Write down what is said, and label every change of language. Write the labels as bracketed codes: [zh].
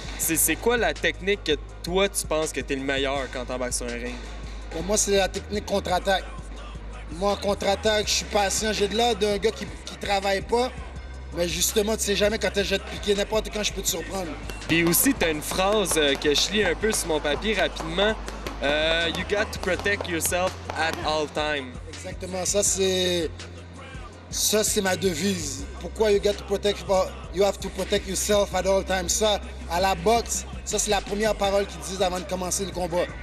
[fr] C'est quoi la technique que toi, tu penses que t'es le meilleur quand t'embarques sur un ring? Pour moi, c'est la technique contre-attaque. Moi, en contre-attaque, je suis patient. J'ai de l'air d'un gars qui travaille pas. Mais justement, tu sais jamais quand t'es jeté de piquer. N'importe quand, je peux te surprendre. Puis aussi, t'as une phrase que je lis un peu sur mon papier rapidement. [en] You got to protect yourself at all time. [fr] Exactement. Ça, c'est ma devise. Pourquoi [en] you have to protect yourself at all times? [fr] Ça, à la boxe, ça, c'est la première parole qu'ils disent avant de commencer le combat.